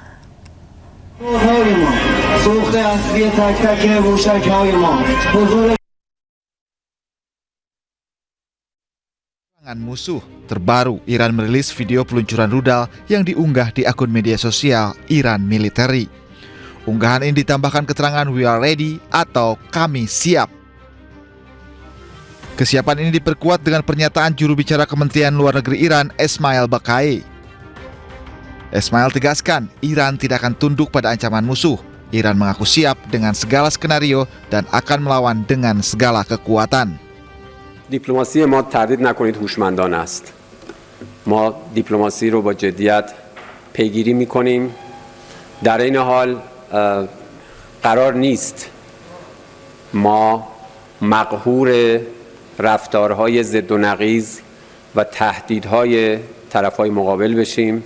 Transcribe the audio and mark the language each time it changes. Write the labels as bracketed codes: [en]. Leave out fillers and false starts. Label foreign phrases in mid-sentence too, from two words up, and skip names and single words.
[id] Serangan musuh terbaru, Iran merilis video peluncuran rudal yang diunggah di akun media sosial Iran Military. Unggahan ini ditambahkan keterangan [en] "We are ready" [id] atau "Kami siap". Kesiapan ini diperkuat dengan pernyataan juru bicara Kementerian Luar Negeri Iran, Esmail Baqai. Esmail tegaskan, Iran tidak akan tunduk pada ancaman musuh. Iran mengaku siap dengan segala skenario dan akan melawan dengan segala kekuatan. [fa] دیپلماسی ما تردید نکنید هوشمندانه است. ما دیپلماسی رو با جدیت پیگیری می‌کنیم. در این حال قرار نیست ما مقهور رفتارهای ضد و نقیض و تهدیدهای طرفهای مقابل بشیم.